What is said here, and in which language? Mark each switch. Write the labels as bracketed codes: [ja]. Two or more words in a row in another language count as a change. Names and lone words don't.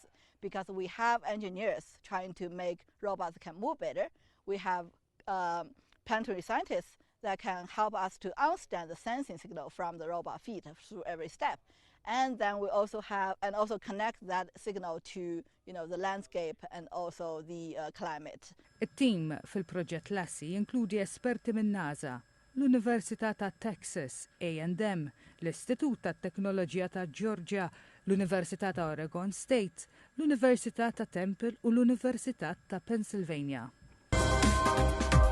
[en] Because we have engineers trying to make robots can move better. We have planetary scientists that can help us to understand the sensing signal from the robot feet through every step. And then we also connect that signal to, the landscape and also the climate. [mt] It-tim fil-proġett Lassie jinkludi esperti minn NASA, l-Università ta' Texas, A&M, l-Istitut ta' Teknoloġija ta' Georgia, l-Università ta' Oregon State, l-Università ta' Temple u l-Università ta' Pennsylvania.